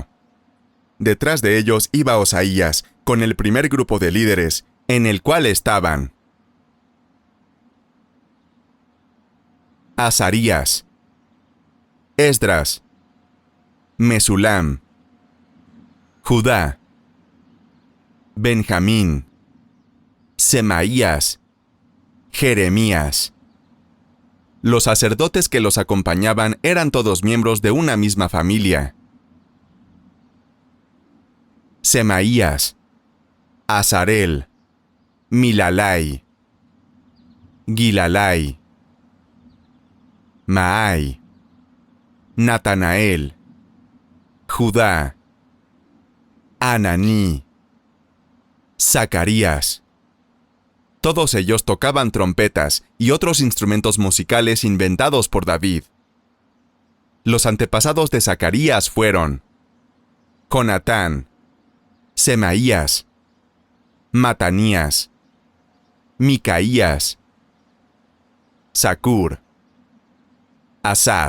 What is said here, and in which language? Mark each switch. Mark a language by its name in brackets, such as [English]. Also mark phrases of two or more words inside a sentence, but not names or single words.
[Spanish] Detrás de ellos iba Osaías, con el primer grupo de líderes, en el cual estaban Azarías, Esdras, Mesulam, Judá, Benjamín, Semaías, Jeremías. Los sacerdotes que los acompañaban eran todos miembros de una misma familia. Semaías, Azarel, Milalai, Gilalai, Maai, Natanael, Judá, Ananí, Zacarías. Todos ellos tocaban trompetas y otros instrumentos musicales inventados por David. Los antepasados de Zacarías fueron Jonatán, Semaías, Matanías, Micaías, Zacur, Asaf.